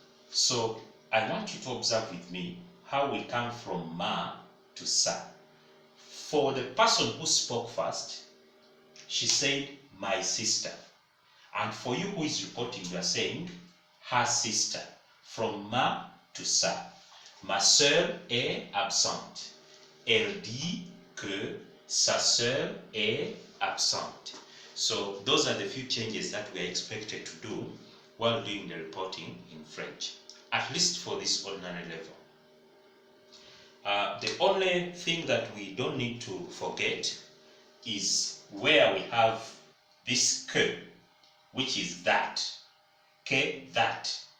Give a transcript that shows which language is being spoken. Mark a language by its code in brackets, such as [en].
[en] So I want you to observe with me how we come from ma to sa. For the person who spoke first, she said, my sister. And for you who is reporting, you are saying, her sister. From ma to sa. [fr] Ma sœur est absente. Elle dit que sa sœur est absente. [en] So those are the few changes that we are expected to do while doing the reporting in French, at least for this ordinary level. The only thing that we don't need to forget is where we have this que, which is that. Que, that.